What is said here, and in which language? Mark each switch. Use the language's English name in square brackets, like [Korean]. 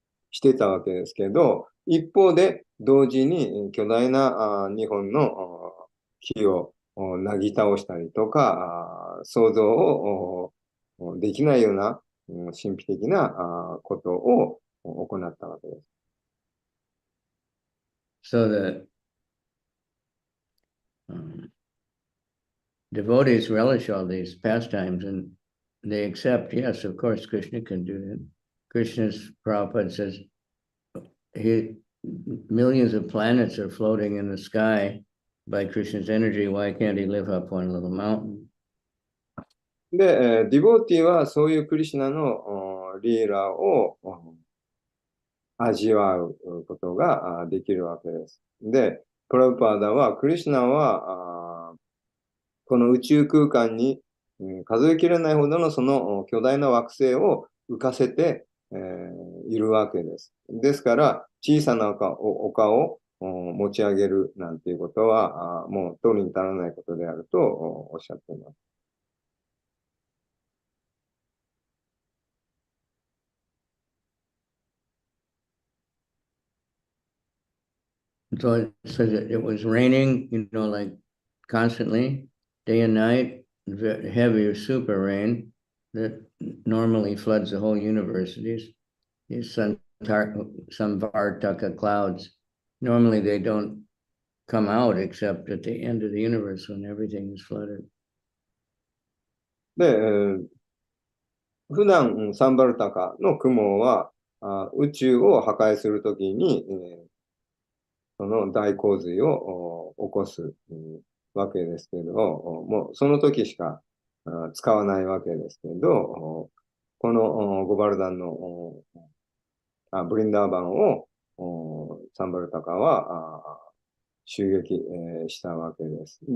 [Japanese] してたわけですけど、一方で同時に巨大な2本の木をなぎ倒したりとか、想像をできないような神秘的なことを行ったわけです。 [English] So devotees relish all these pastimes and they accept, yes, of course, Krishna can do that. Krishna's Prabhupada says millions of planets are floating in the sky by Krishna's energy. Why can't he live up one little mountain? [Japanese] で、ディボーティーはそういうクリシュナのリーラを味わうことができるわけです。で、プラブパーダは、クリシュナはこの宇宙空間に数えきれないほどのその巨大な惑星を浮かせて、いるわけです。ですから、小さな丘を持ち上げるなんていうことは、もう取るに足らないことであるとおっしゃっています。 [English] So it says that it was raining, like constantly, day and night, heavy or super rain that normally floods the whole universe. These Samvartaka clouds, normally they don't come out except at the end of the universe when everything is flooded. [Japanese] で、普段サンバルタカの雲は宇宙を破壊するときに、その大洪水を起こすわけですけど、もうその時しか使わないわけですけど、このゴバルダンのブリンダーバンをサンバルタカは襲撃したわけです。